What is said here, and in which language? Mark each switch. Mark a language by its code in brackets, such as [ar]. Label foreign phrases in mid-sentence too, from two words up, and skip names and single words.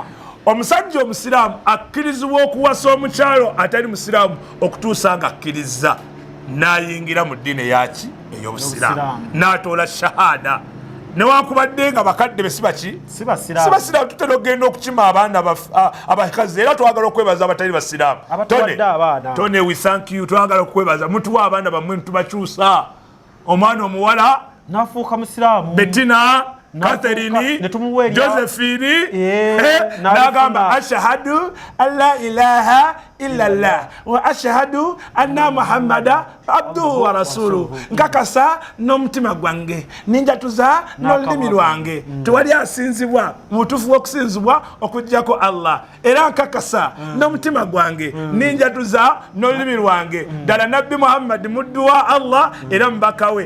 [lg] Omusajja omusiraamu akkirizibwa okuwasa omukyalo atali musiraamu okutuusa nga akkiriza n'ayingira mu ddiini eyaki ey'obusiraamu n'atoola shahada newankubadde nga bakadde be si basiraamu. Tutera okugenda okukima abaana abakazi era twagala okwebaza abatali basiraamu. [en] Tone we thank you, [lg] twagala okwebaza mutuwa abaana bammwe tubakyusa. Omwana omuwala n'afuuka musiraamu. Bettina, Catherine, Josephine, n'agamba [ar] أشهد أن لا إله إلا الله وأشهد أن محمدا عبده ورسوله. [lg] Nkakasa n'omutima gwange ninjatuza n'olulimi lwange tewali asinzibwa mutuufu w'okusinzibwa okuggyako Allah, era nkakasa n'omutima gwange ninjatuza n'olulimi lwange ddala nabbi Muhammad muddu wa Allah era mubaka we.